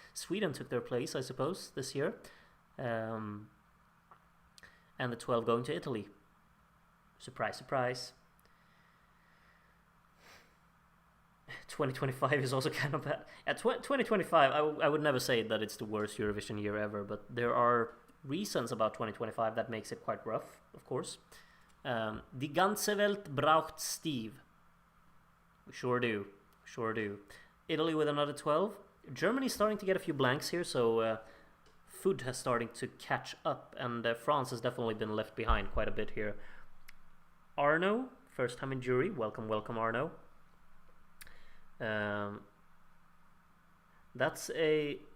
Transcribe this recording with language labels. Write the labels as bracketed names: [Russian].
[English] Sweden took their place, I suppose, this year. And the 12 going to Italy. Surprise, surprise. 2025 is also kind of bad. At 2025, I would never say that it's the worst Eurovision year ever, but there are reasons about 2025 that makes it quite rough, of course. [German] Die ganze Welt braucht Steve. [English] We sure do. Sure do. Italy with another 12. Germany's starting to get a few blanks here, so Fud has starting to catch up, and France has definitely been left behind quite a bit here. Arno, first time in jury. Welcome, welcome, Arno. That's a